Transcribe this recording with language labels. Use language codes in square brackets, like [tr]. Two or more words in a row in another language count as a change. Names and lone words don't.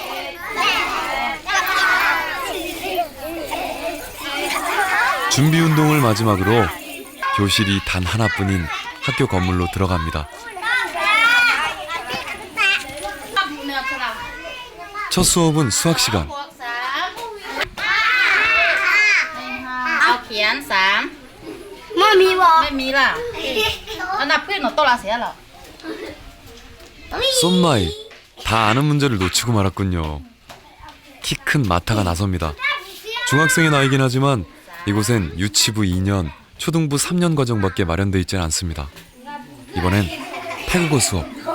[ko] 준비 운동을 마지막으로 교실이 단 하나뿐인 학교 건물로 들어갑니다. 첫 수업은 수학 시간. [th] เอาเขียน3 Mami bo. ไม่มีล่ะเอานับขึ้นหนูโตละเสียเหรอ [ko] 쏨마이, 다 아는 문제를 놓치고 말았군요. 키 큰 마타가 나섭니다. 중학생의 나이긴 하지만 이곳엔 유치부 2년, 초등부 3년 과정밖에 마련돼 있지 않습니다. 이번엔 태국어 수업.